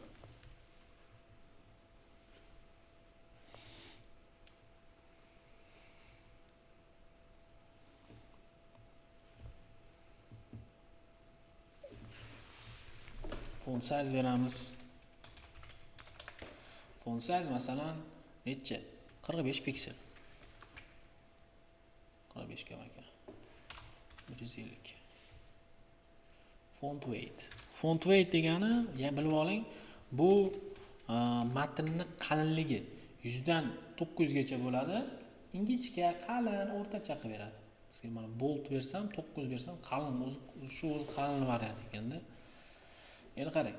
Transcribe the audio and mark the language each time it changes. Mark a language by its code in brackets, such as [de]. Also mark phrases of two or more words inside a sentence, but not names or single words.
[en] Font size [uz] beramiz. [en] Font size [uz] masalan necha? 45 piksel. 45 ga ekan. 150. [en] Font weight. Font weight [uz] degani, bilib oling, bu matnning qalinligi 100 dan 900 gacha bo'ladi. Ingichka, qalin, o'rtacha qilib beradi. Sizga mana bold bersam, 900 bersam, qalin, o'zi qalin variant ekanda. Endi qarang.